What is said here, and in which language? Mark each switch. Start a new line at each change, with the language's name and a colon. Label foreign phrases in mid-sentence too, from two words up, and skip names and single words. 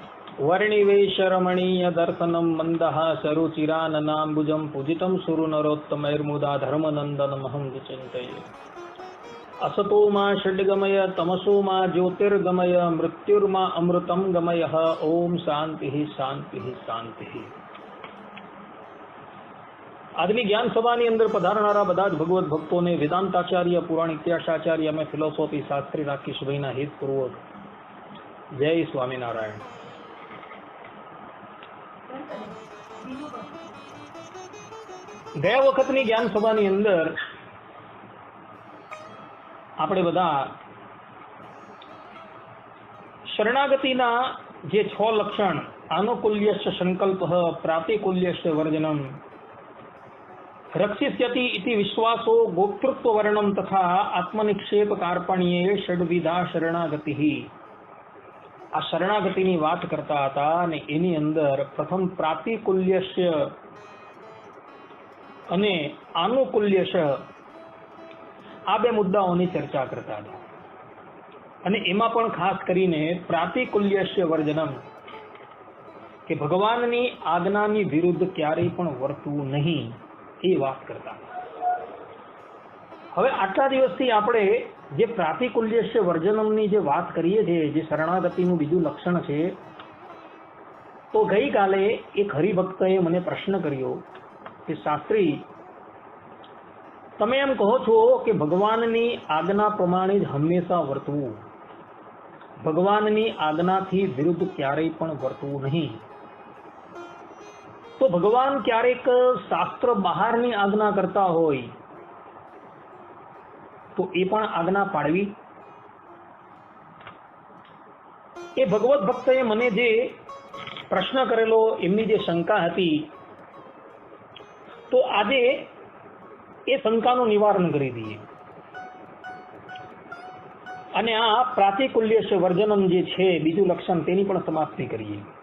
Sanskrit: वर्णिवेशरमणीय दर्शनम मंदहासरुचिराननाम्बुजं पूजितं सुरनरोत्तमैर्मुदा धर्मनन्दनमहं विचिन्तये। असतो मा षड्गमय तमसो मा ज्योतिर्गमय मृत्युर्मा अमृतं गमय। ओम शांति शांति शांति।
Gujarati: આજની જ્ઞાન સભાની અંદર પધારનારા બધા જ ભગવત ભક્તોને વેદાંતાચાર્ય પુરાણ ઇતિહાસાચાર્ય અમે ફિલોસોફી શાસ્ત્રી રાકેશભાઈના હિતપૂર્વક જય સ્વામિનારાયણ। ગયા વખતની જ્ઞાન સભાની અંદર આપણે બધા શરણાગતિના જે 6 લક્ષણ
Sanskrit: આનુકૂલ્યશ્ચ સંકલ્પ પ્રાતિકૂલ્યશ્ચ વર્જનમ रक्षिष्यति इति विश्वासो गोप्तृत्व वर्णम तथा आत्मनिक्षेप कार्पण्ये षड्विधा शरणागति।
Gujarati: આ શરણાગતિ બાત કરતા થા ને એની અંદર પ્રથમ પ્રાતિકૂલ્યસ્ય અને આનુકૂલ્યસ્ય આ બે મુદ્દાઓની ચર્ચા કરતા થા। અને એમાં પણ ખાસ કરીને
Sanskrit: प्रातिकूल्यस्य वर्जनम
Gujarati: કે ભગવાનની આજ્ઞાની વિરુદ્ધ ક્યારેય પણ વર્તવું નહીં એ વાત કરતા। હવે આટલા દિવસથી આપણે જે
Sanskrit: પ્રાતિકૂલ્યસ્ય વર્જનમની
Gujarati: જે વાત કરીએ છીએ, જે શરણાગતિનું બીજું લક્ષણ છે, તો ગઈકાલે એક હરિભક્તએ મને પ્રશ્ન કર્યો કે શાસ્ત્રી, તમે એમ કહો છો કે ભગવાનની આજ્ઞા પ્રમાણે જ હંમેશા વર્તવું, ભગવાનની આજ્ઞાથી વિરુદ્ધ ક્યારેય પણ વર્તવું નહીં, તો ભગવાન ક્યારેક શાસ્ત્ર બહારની આજ્ઞા કરતા હોય તો એ પણ આજ્ઞા પાડવી। એ ભગવત ભક્તએ મને જે પ્રશ્ન કરેલો, એમની જે શંકા હતી, તો આજે એ શંકાનું નિવારણ કરી દીએ અને આ
Sanskrit: प्रातिकूल्यस्य वर्जनम
Gujarati: જે છે બીજું લક્ષણ તેની પણ સમાપ્તિ કરીએ।